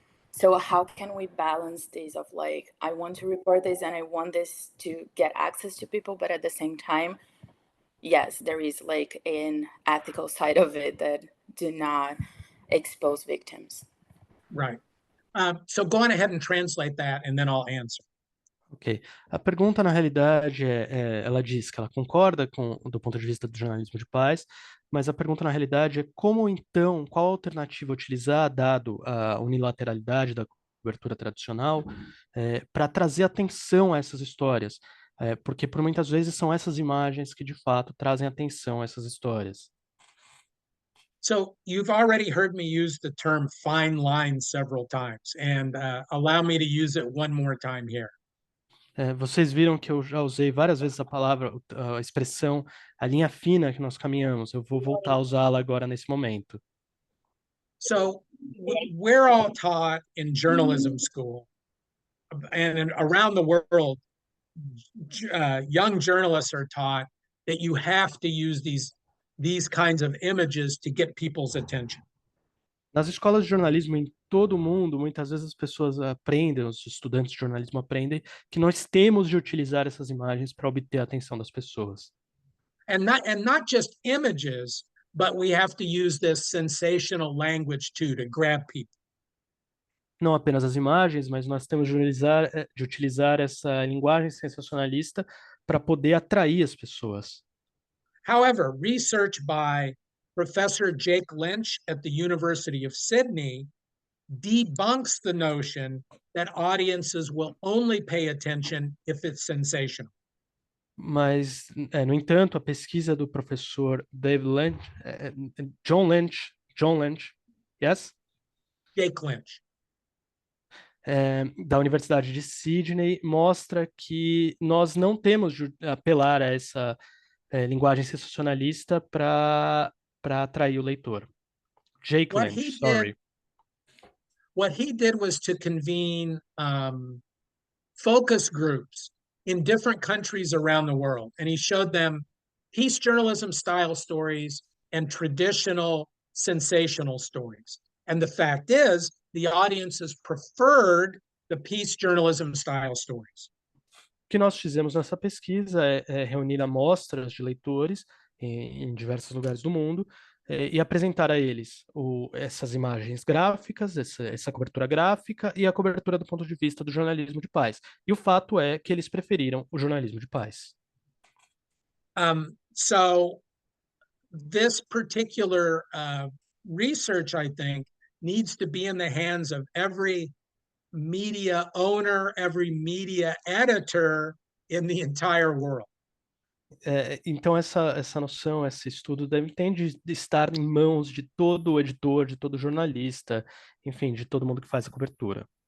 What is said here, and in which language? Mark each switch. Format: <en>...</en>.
<en>So how can we balance this of like, I want to report this and I want this to get access to people, but at the same time, yes, there is like an ethical side of it that do not expose victims. Right. So go on ahead and translate that and then I'll answer. Ok.</en> <pt>A pergunta, na realidade, ela diz que ela concorda do ponto de vista do jornalismo de paz, mas a pergunta, na realidade, é como, então, qual a alternativa utilizar, dado a unilateralidade da cobertura tradicional, para trazer atenção a essas histórias? Porque, por muitas vezes, são essas imagens que, de fato, trazem atenção a essas histórias.</pt> <en>So you've already heard me use the term fine line several times, and allow me to use it one more time here.</en> <pt>Vocês viram que eu já usei várias vezes a palavra, a expressão, a linha fina que nós caminhamos. Eu vou voltar a usá-la agora nesse momento.</pt> <en>So we're all taught in journalism school and around the world, young journalists are taught that you have to use these kinds of images to get people's attention.</en> <pt>Nas escolas de jornalismo em todo o mundo, muitas vezes as pessoas aprendem, os estudantes de jornalismo aprendem, que nós temos de utilizar essas imagens para obter a atenção das pessoas.</pt> <en>And not just images, but we have to use this sensational language too to grab people.</en> <pt>Não apenas as imagens, mas nós temos de utilizar essa linguagem sensacionalista para poder atrair as pessoas.</pt> <en>However, research by Professor Jake Lynch at the University of Sydney debunks the notion that audiences will only pay attention if it's sensational.</en> <pt>Mas, no entanto, a pesquisa do professor Dave Lynch, John Lynch, yes?</pt> <en>Jake Lynch.</en> <pt>Da Universidade de Sydney mostra que nós não temos de apelar a essa linguagem sensacionalista para atrair o leitor.</pt> <en>Jake Lynch, sorry. What he did was to convene focus groups in different countries around the world, and he showed them peace journalism style stories and traditional sensational stories. And the fact is, the audiences preferred the peace journalism style stories.</en> <pt>O que nós fizemos nessa pesquisa é reunir amostras de leitores em diversos lugares do mundo e apresentar a eles essas imagens gráficas, essa cobertura gráfica e a cobertura do ponto de vista do jornalismo de paz. E o fato é que eles preferiram o jornalismo de paz.</pt> <en>So this particular research, I think, needs to be in the hands of every media owner, every media editor in the entire world.</en> <pt>Então essa noção, esse estudo tem de estar em mãos de todo editor, de todo jornalista, enfim, de todo mundo que faz a cobertura.</pt>